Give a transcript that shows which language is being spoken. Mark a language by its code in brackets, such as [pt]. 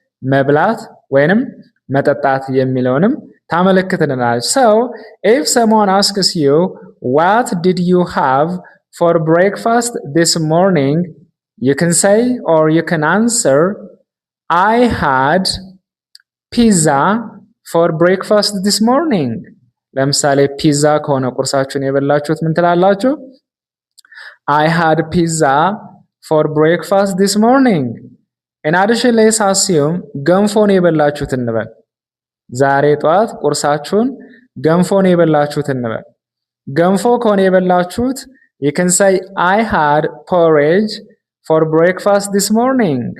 [am] መብላት ወይንም መጠጣት የሚለውንም ታመለክትልናለች። [en] So, if someone asks you, what did you have for breakfast this morning? You can say, or you can answer, I had pizza for breakfast this morning. [am] ለምሳሌ ፒዛ ከሆነ ቁርሳችሁን የበላችሁት ምን ትላላችሁ? [en] I had pizza for breakfast this morning. In addition, let's assume [am] ገንፎ ነው የበላችሁት እንበል። ዛሬ ጠዋት ቁርሳችሁን ገንፎ ነው የበላችሁት እንበል። ገንፎ ከሆነ የበላችሁት [en] you can say I had porridge for breakfast this morning.